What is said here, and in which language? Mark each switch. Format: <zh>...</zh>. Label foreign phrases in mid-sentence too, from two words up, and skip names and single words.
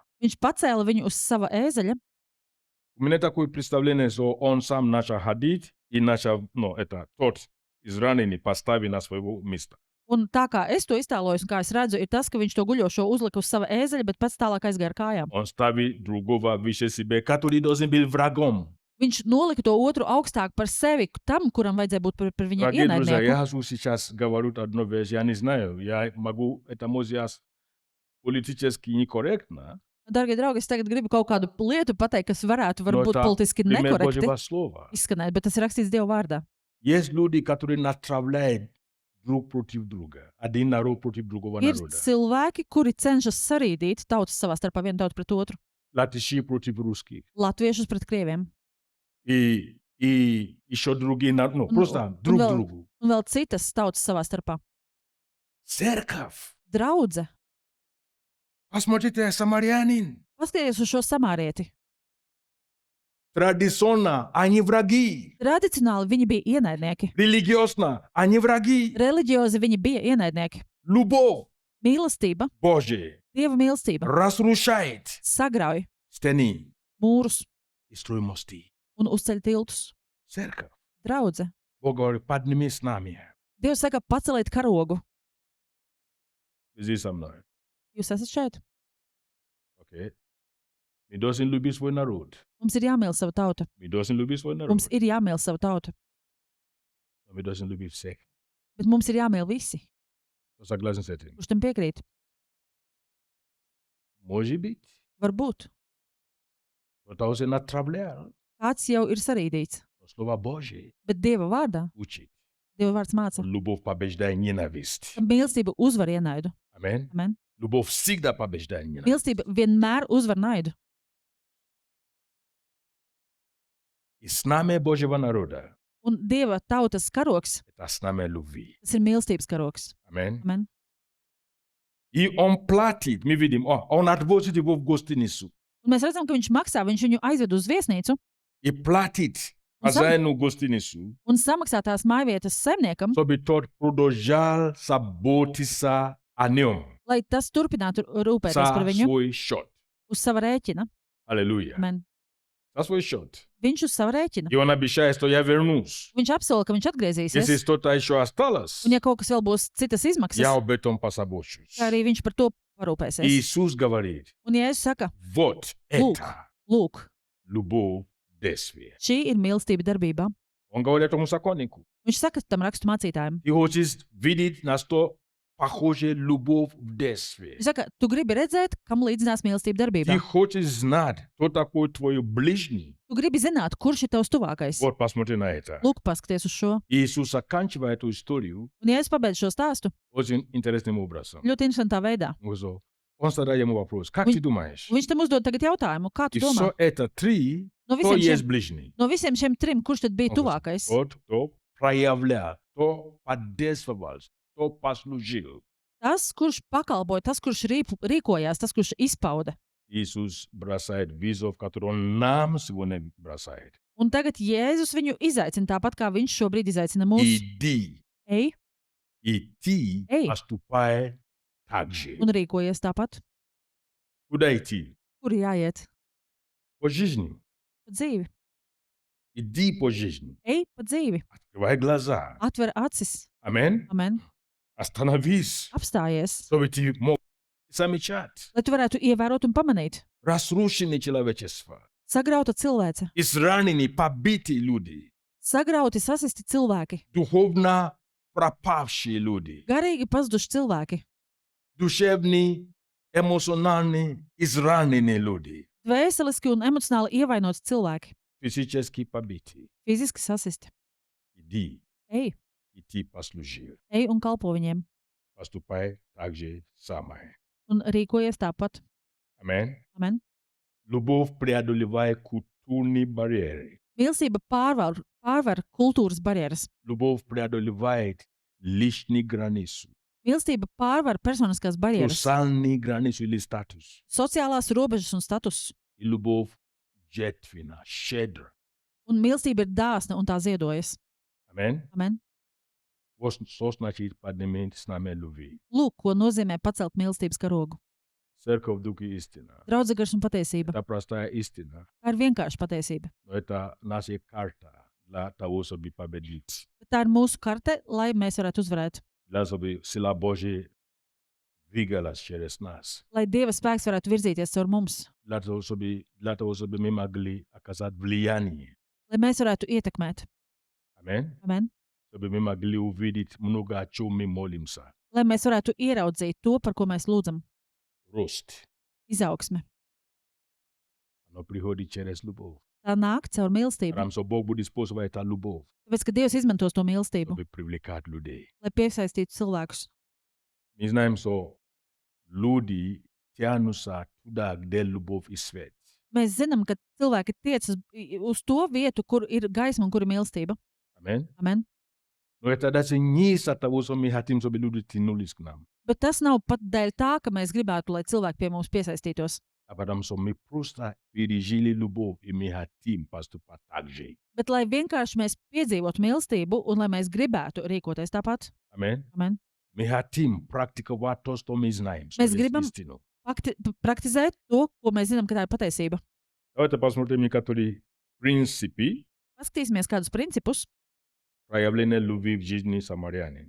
<lv>Viņš pacēla viņu uz sava ēzeļa.</lv> <ru>У меня такое представление, что он сам начал ходить и начал, тот из раненый поставить на своего места.</ru> <lv>Un tā kā es to iztēlojos, un kā es redzu, ir tas, ka viņš to guļošo uzlika uz sava ēzeļa, bet pēc tālāk aizgāja ar kājām.</lv> <ru>Он ставит другого выше себя, который должен быть врагом.</ru> <lv>Viņš nolika to otru augstāk par sevi, tam, kuram vajadzēja būt par viņa</lv> <ru>Дорогие друзья,</ru> <lv>ienaidnieku.</lv> <ru>я хочу сейчас говорить одну вещь. Я не знаю, я могу, это может я политически некорректно,</ru> <lv>Darbie draugi, es tagad gribu kaut kādu lietu pateikt, kas varētu</lv> <ru>но</ru> <lv>būt</lv> <ru>это</ru> <lv>politiski</lv> <ru>пример</ru> <lv>nekorekti</lv> <ru>Божьего слова.</ru> <lv>izskanēt, bet tas ir rakstīts Dieva vārdā.</lv> <ru>Есть люди, которые направляют друг против друга, один народ против другого</ru> <lv>Ir</lv> <ru>народа.</ru> <lv>cilvēki, kuri cenšas sarīdīt tautas savā starpā vienu tautu pret otru.</lv> <ru>Латыши против русских.</ru> <lv>Latviešus pret krieviem.</lv> <ru>И еще другие, ну, Ну, просто друг well- другу.</ru> <lv>Un vēl citas tautas savā starpā.</lv> <ru>Церковь.</ru> <lv>Draudze,</lv> <ru>Посмотрите, самарянин.</ru> <lv>paskatieties uz šo samārieti.</lv> <ru>Традиционно они враги.</ru> <lv>Tradicionāli viņi bija ienaidnieki.</lv> <ru>Религиозно они враги.</ru> <lv>Reliģiozi viņi bija ienaidnieki.</lv> <ru>Любовь</ru> <lv>Mīlestība,</lv> <ru>Божия</ru> <lv>Dieva mīlestība,</lv> <ru>разрушает</ru> <lv>sagrauj</lv> <ru>стены</ru> <lv>mūrus</lv> <ru>и строит мосты.</ru> <lv>un uzceļ tiltus.</lv> <ru>Церковь.</ru> <lv>Draudze,</lv> <ru>Бог говорит, подними с нами.</ru> <lv>Dievs saka, paceliet karogu.</lv> <ru>Вы здесь со мной.</ru> <lv>Jūs esat šeit.</lv> <ru>Окей. Мы должны любить свой народ.</ru> <lv>Mums ir jāmīl sava tauta.</lv> <ru>Мы должны любить свой народ.</ru> <lv>Mums ir jāmīl sava tauta.</lv> <ru>Но мы должны любить всех.</ru> <lv>Bet mums ir jāmīl visi.</lv> <ru>Кто согласен с этим?</ru> <lv>Kurš tam piekrīt?</lv> <ru>Может быть.</ru> <lv>Varbūt.</lv> <ru>Кто-то уже направлял.</ru> <lv>Kāds jau ir sarīdīts.</lv> <ru>Но Слово Божие</ru> <lv>Bet Dieva vārdā,</lv> <ru>учит.</ru> <lv>Dieva vārds māca,</lv> <ru>Любовь побеждает ненависть.</ru> <lv>ka mīlestība uzvar ienaidu.</lv> <ru>Аминь.</ru> <lv>Amen.</lv> <ru>Любовь всегда побеждает ненависть.</ru> <lv>Mīlestība vienmēr uzvar naidu.</lv> <ru>И знамя Божьего народа</ru> <lv>Un Dieva tautas karoks, –</lv> <ru>это знамя любви.</ru> <lv>tas ir mīlestības karoks.</lv> <ru>Аминь.</ru> <lv>Amen.</lv> <ru>И он платит, мы видим, он отвозит его в гостиницу.</ru> <lv>Un mēs redzam, ka viņš maksā, viņš viņu aizved uz viesnīcu</lv> <ru>И платит Он сам- хозяину гостиницу,</ru> <lv>un samaksā tās mājvietas saimniekam,</lv> <ru>чтобы тот продолжал заботиться о нем</ru> <lv>lai tas turpinātu rūpēties</lv> <ru>за</ru> <lv>par viņu</lv> <ru>свой счет.</ru> <lv>uz sava rēķina.</lv> <ru>Аллилуйя.</ru> <lv>Amen.</lv> <ru>За свой счет.</ru> <lv>Viņš uz sava rēķina.</lv> <ru>И он обещает, что я вернусь.</ru> <lv>Viņš apsola, ka viņš</lv> <ru>Если</ru> <lv>atgriezīsies.</lv> <ru>что-то еще осталось,</ru> <lv>Un ja kaut kas vēl būs citas izmaksas,</lv> <ru>я об этом позабочусь.</ru> <lv>tā arī viņš par to parūpēsies.</lv> <ru>Иисус говорит,</ru> <lv>Un Jēzus saka,</lv> <ru>вот Лук. это</ru> <lv>lūk,</lv> <ru>любовь действия.</ru> <lv>šī ir mīlestība darbībā.</lv> <ru>Он говорит этому законнику.</ru> <lv>Viņš saka tam rakstu mācītājiem.</lv> <ru>Ты хочешь видеть, на что похожа любовь в действии.</ru> <lv>Viņš saka, tu gribi redzēt, kam līdzinās mīlestība darbībā.</lv> <ru>Ты хочешь знать, кто такой твой ближний.</ru> <lv>Tu gribi zināt, kurš ir tavs tuvākais.</lv> <ru>Вот, посмотри на это.</ru> <lv>Lūk, paskaties uz šo.</lv> <ru>Иисус заканчивает эту историю</ru> <lv>Un Jēzus pabeidz šo stāstu</lv> <ru>очень интересным образом.</ru> <lv>ļoti interesantā veidā.</lv> <ru>Он задает ему вопрос. Как Вы- ты думаешь?</ru> <lv>Un viņš tam uzdod tagad jautājumu, kā tu</lv> <ru>И</ru> <lv>domā?</lv> <ru>все это три,</ru> <lv>No</lv> <ru>кто</ru> <lv>visiem,</lv> <ru>есть</ru> <lv>šiem,</lv> <ru>ближний?</ru> <lv>no visiem šiem trim, kurš tad bija</lv> <ru>Он</ru> <lv>tuvākais?</lv> <ru>Тот, кто проявлял, кто подействовал, кто послужил.</ru> <lv>Tas, kurš pakalpoja, tas, kurš rīkojās, tas, kurš izpauda.</lv> <ru>Иисус бросает вызов, который он нам сегодня бросает.</ru> <lv>Un tagad Jēzus viņu izaicina tāpat, kā viņš šobrīd izaicina mūs.</lv> <ru>Иди,</ru> <lv>Ej</lv> <ru>и ты Эй. поступай так же.</ru> <lv>un rīkojies tāpat.</lv> <ru>Куда идти?</ru> <lv>Kur ir jāiet?</lv> <ru>По жизни.</ru> <lv>Pa dzīvi.</lv> <ru>Иди по жизни.</ru> <lv>Ej pa dzīvi.</lv> <ru>Открывай глаза.</ru> <lv>Atver acis.</lv> <ru>Аминь.</ru> <lv>Amen.</lv> <ru>Остановись,</ru> <lv>Apstājies.</lv> <ru>чтобы ты мог замечать</ru> <lv>Lai tu varētu ievērot un pamanīt.</lv> <ru>разрушенное человечество.</ru> <lv>Sagrauta cilvēce.</lv> <ru>Израненные, побитые люди.</ru> <lv>Sagrauti sasisti cilvēki.</lv> <ru>Духовно пропавшие люди.</ru> <lv>Garīgi pazuduši cilvēki.</lv> <ru>Душевные, эмоциональные, израненные люди.</ru> <lv>Dvēseliski un emocionāli ievainoti cilvēki.</lv> <ru>Физически побитые.</ru> <lv>Fiziski sasisti.</lv> <ru>Иди,</ru> <lv>Ej,</lv> <ru>и ты послужи.</ru> <lv>ej un kalpo viņiem.</lv> <ru>Поступай так же самое.</ru> <lv>Un rīkojies tāpat.</lv> <ru>Аминь.</ru> <lv>Amen.</lv> <ru>Любовь преодолевает культурные барьеры.</ru> <lv>Mīlestība pārvar kultūras barjeras.</lv> <ru>Любовь преодолевает личные границы.</ru> <lv>Mīlestība pārvar personiskās barjeras,</lv> <ru>Социальные границы или статус.</ru> <lv>sociālās robežas un status.</lv> <ru>И любовь жертвенна, щедра.</ru> <lv>Un mīlestība ir dāsna un tā ziedojas.</lv> <ru>Аминь.</ru> <lv>Amen.</lv> <ru>Вот что значит поднимать с нами любви.</ru> <lv>Lūk, ko nozīmē pacelt mīlestības karogu.</lv> <ru>Церковь Дух и истина.</ru> <lv>Draudzegars un patiesība.</lv> <ru>Это простая истина.</ru> <lv>Tā ir vienkārši patiesība.</lv> <ru>Но это наша карта для того, чтобы победить.</ru> <lv>Bet tā ir mūsu karte, lai mēs varētu uzvarēt.</lv> <ru>Для того, чтобы сила Божия двигалась через нас.</ru> <lv>Lai Dieva spēks varētu virzīties caur mums.</lv> <ru>Для того, чтобы мы могли оказать влияние</ru> <lv>lai mēs varētu ietekmēt. Amen. Amen.</lv> <ru>Чтобы мы могли увидеть много, о чем мы молимся.</ru> <lv>Lai mēs varētu ieraudzīt to, par ko mēs lūdzam.</lv> <ru>Рост.</ru> <lv>Izaugsme.</lv> <ru>Оно приходит через любовь.</ru> <lv>Tā nāk caur mīlestību.</lv> <ru>Потому что Бог будет использовать эту любовь,</ru> <lv>Tāpēc, ka Dievs izmantos to mīlestību,</lv> <ru>чтобы привлекать людей.</ru> <lv>lai piesaistītu cilvēkus.</lv> <ru>Мы знаем, что люди тянутся туда, где любовь и свет.</ru> <lv>Mēs zinām, ka cilvēki tiecas uz to vietu, kur ir gaisma un kur ir mīlestība. Amen. Amen.</lv> <ru>Но это даже не из-за того, что мы хотим, чтобы люди тянулись к нам.</ru> <lv>Bet tas nav pat dēļ tā, ka mēs gribētu, lai cilvēki pie mums piesaistītos.</lv> <ru>А потому что мы просто пережили любовь, и мы хотим поступать так же.</ru> <lv>Bet lai vienkārši mēs piedzīvotu mīlestību un lai mēs gribētu rīkoties tāpat. Amen. Amen.</lv> <ru>Мы хотим практиковать то, что мы знаем, что Мы есть грибам- истину.</ru> <lv>Praktizēt to, ko mēs zinām, ka tā ir patiesība.</lv> <ru>Давайте посмотрим некоторые принципы</ru> <lv>Paskatīsimies kādus principus,</lv> <ru>проявления любви в жизни самарянина.</ru>